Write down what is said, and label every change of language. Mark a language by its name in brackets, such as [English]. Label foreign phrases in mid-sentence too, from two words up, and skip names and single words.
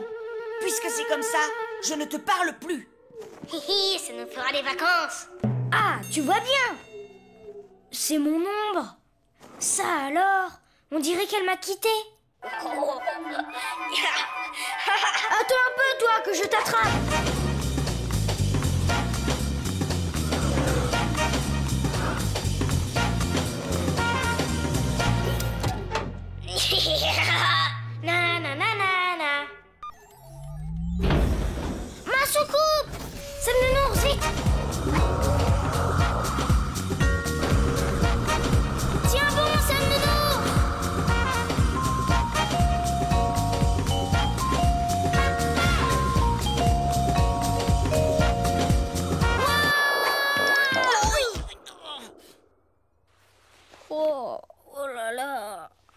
[French] Puisque c'est comme ça, je ne te parle plus. Hihi, ça nous fera les vacances. Ah, tu vois bien. C'est mon ombre. Ça alors, on dirait qu'elle m'a quitté. Attends un peu, toi, que je t'attrape. Na na na na na. Ma soucoupe! Sam Nounours, vite! Tiens bon, Sam Nounours! Oh là là!